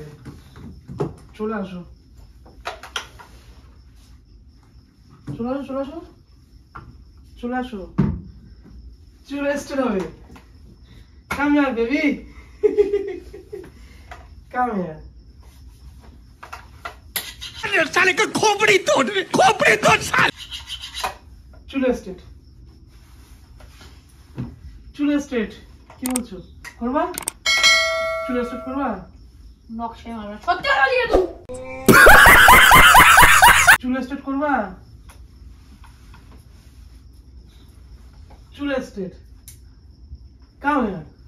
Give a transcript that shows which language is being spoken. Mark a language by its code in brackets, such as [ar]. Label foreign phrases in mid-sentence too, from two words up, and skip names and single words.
[bn] চলে আসো, চলে আসো, চলে আসো, চলে আসো, চুলে স্টেট হবে। [en] come here baby, come here. [hi] साले का खोपड़ी तोड़ साले। [bn] চুলে স্টেট, চুলে স্টেট। কি বলছো, করবা? চুলে স্টেট করবা? নকশায় মারবা, সত্যি কথা বলি তুই। চুলে স্টেট করবা? চুলে স্টেট, [en] come here.